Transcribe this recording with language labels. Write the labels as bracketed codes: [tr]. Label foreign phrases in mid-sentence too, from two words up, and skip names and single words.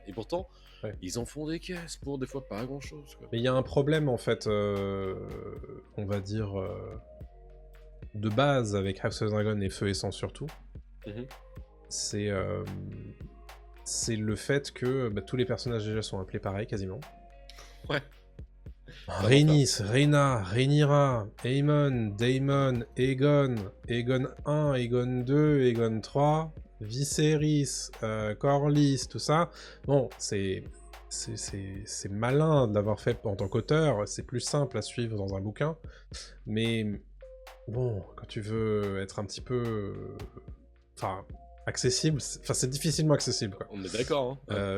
[fr] Et pourtant ils en font des caisses pour des fois pas grand-chose. Mais il y a un problème en fait, on va dire de base avec House of Dragon et Feu et Sang surtout. C'est le fait que tous les personnages déjà sont appelés pareil quasiment. Ouais. Rhaenys, Rhaena, Rhaenyra, Aemon, Daemon, Aegon, Aegon 1, Aegon 2, Aegon 3, Viserys, Corlys, tout ça. Bon, c'est malin de l'avoir fait en tant qu'auteur, c'est plus simple à suivre dans un bouquin, mais bon, quand tu veux être un petit peu... Enfin, accessible, c'est difficilement accessible, quoi. On est d'accord, hein.